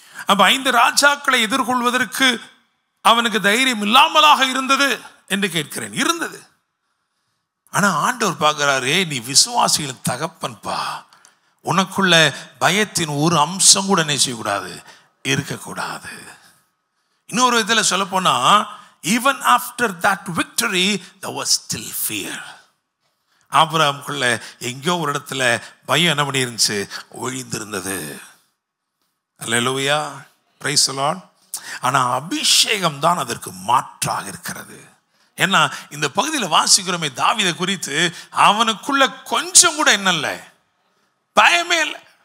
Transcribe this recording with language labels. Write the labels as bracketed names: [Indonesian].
[Tamil] அப்ப 5 ராஜாக்களை எதிர்கொள்வதற்கு அவனுக்கு தைரியம் இல்லாமலாக இருந்தது என்று கேட்கிறேன். இருந்தது. ஆனா ஆண்டவர் பார்க்கிறாரு, நீ விசுவாசிகளின் தகப்பன்பா, உனக்குள்ள பயத்தின் ஒரு அம்சம் கூட என்ன செய்யக்கூடாது, இருக்கக்கூடாது. இன்னொரு விதத்தில் சொல்ல போனா, [English] even after that victory there was still fear. [Tamil] ஆபிரகாமுக்குள்ள எங்கேயோ ஒரு இடத்துல பயம் என்ன பண்ணி இருந்துச்சு, ஒழிந்திருந்தது. அல்லேலூயா. [English] Praise the Lord. [Tamil] ஆனா அபிஷேகம் தான் அதற்கு மாற்றாக இருக்கிறது. ஏன்னா இந்த பகுதியில் வாசிக்கிறோமே தாவீதை குறித்து, அவனுக்குள்ள கொஞ்சம் கூட என்ன இல்லை, பயமே இல்லை.